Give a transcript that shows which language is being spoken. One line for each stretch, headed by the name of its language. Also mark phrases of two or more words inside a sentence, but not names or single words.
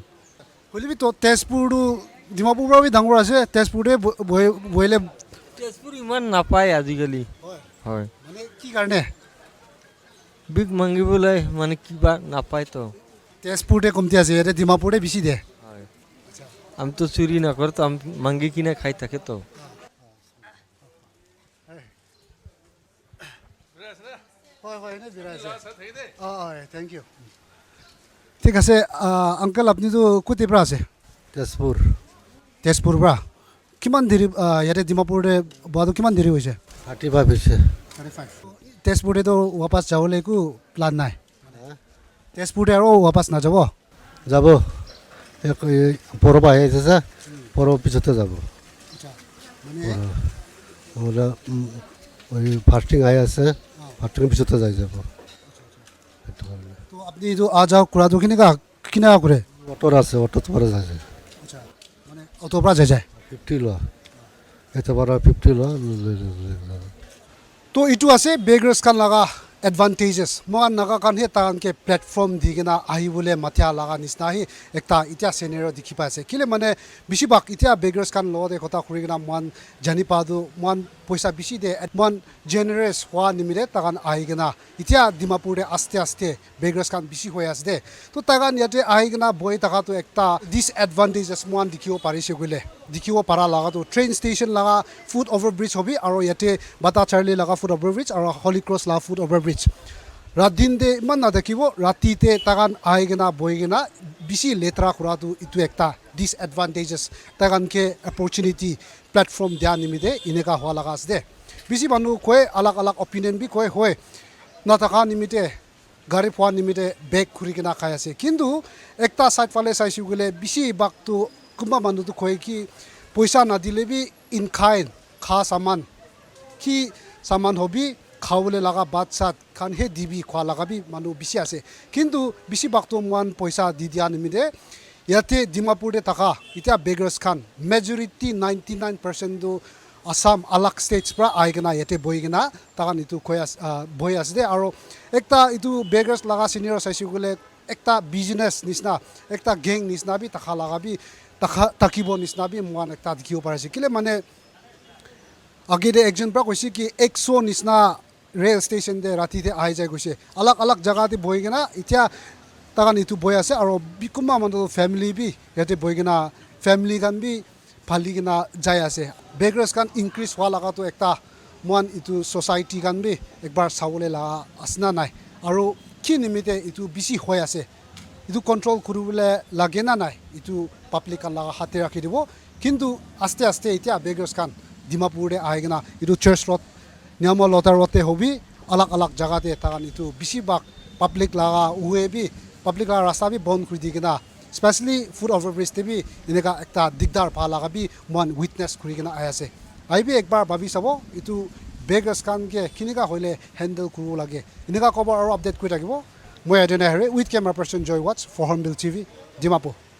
Assamese: হ'লেবি তো তেজপুৰটো ডিমাপুৰ পৰা বি ডাঙৰ আছে তেজপুৰতে বহিলে তেজপুৰ ইমান নাপায় আজিকালি হয় মানে কি কাৰণে বিগ মাংগিবলৈ মানে কিবা নাপায়তো তেজপুৰতে কমতি আছে ইয়াতে ডিমাপুৰতে বেছি দিয়ে
Naga Pidgin: হয় আমি তো চুরি না করে তো আমি মাংগি কিনে খাই থাকে তো
English: thank you
Assamese: ঠিক আছে আংকেল আপুনিতো কোটেৰ পৰা আছে তেজপুৰ পৰা কিমান দেৰি ইয়াতে ডিমাপুৰতে বহাটো কিমান দেৰি হৈছে 35 হৈছে তেজপুৰতেতো ৱাপাছ যাবলৈ একো প্লান নাই তেজপুৰতে আৰু ৱাপাছ নাযাব যাব পৰৱ আহি আছে যে পৰৱ পিছতে যাব মানে ওই ফাস্টিং আহি আছে ফাস্টিংৰ পিছতে যাই যাব সেইটো কাৰণে তো আপুনি এইটো যাওক কৰাটো কেনেকুৱা কৰে অটোৰ আছে অটোত পৰা যায় মানে অটোৰ পৰা যায় 50 লোৱা এটা পৰা 50 লোৱা
Naga Pidgin: তো এইটো আছে বেগৰছ খান লগা advantages moan naga kan he tan ke platform digena ahi bole mathya laga nisna hi ekta itia scenario dikhi pa ase kile mane bishi bak itia beggars kan lo de kota khurigena moan jani padu moan poisa bishi de moan generous hwa nimire tagan ahigena itia dimapur de aste beggars kan bishi hoy asde to tagan yate ahigena boy taka to ekta disadvantages moan dikhibo parise gule dikhibo para laga to train station laga foot over bridge hobi aro yate bata charlie laga foot over bridge aro holy cross laga foot over bridge radin de man na dekibo rati te tagan ahigena boygena bishi letra khuratu itu ekta disadvantages tagan ke opportunity platform dia nimide ineka hwa laga asde bishi manu koe alag opinion bi koe hoy na taka nimite gari phwa nimite bag khurikena khai ase kintu ekta side phale saisi gule bishi baktu kumba manu tu koe ki poisa na dile bi in kind kha saman ki saman hobi khawle laga bat sat khan he dibi khwa laga bi manu bishi ase kintu bishi baktu moan poisa di dia nimide yate dimapur de taka itia beggars khan majority 99% do Assam alak states pra aigena yate boigena tagan itu koyas boy asde aro ekta itu beggars laga senior saisi gule ekta business nisna ekta gang nisna bi takha laga bi takibo nisna bi moan ekta dikhibo parase kile mane age de ekjon pra koisi ki 100 nisna rail station de rati te ai jai goise alak jaga te boigena itia tagan itu boy ase aro bikuma mando family bi yate boigena family gan bi phaligena jai ase beggars kan increase hwa laga to ekta moan itu society kan bi ekbar sawole la asna nai aro ki nimite itu bisi hoy ase itu control kurubule lage na nai itu public kan laga hate rakhi dibo kintu aste itia beggars kan dimapur de aigena itu church road nyama lotar rote hobi alak jaga te tagan itu bisi bak public laga uwe bi public laga rasta bi bond khuri digena especially foot over bridge te bi ineka ekta digdar pha laga bi mon witness khuri gena ayase ai bi ekbar babi sabo itu beggars kan ke kinika hoile handle kuru lage ineka cover aro update koi takibo moi adena
English: here with camera person
Naga Pidgin: Joy Watts for Hornbill TV Dimapur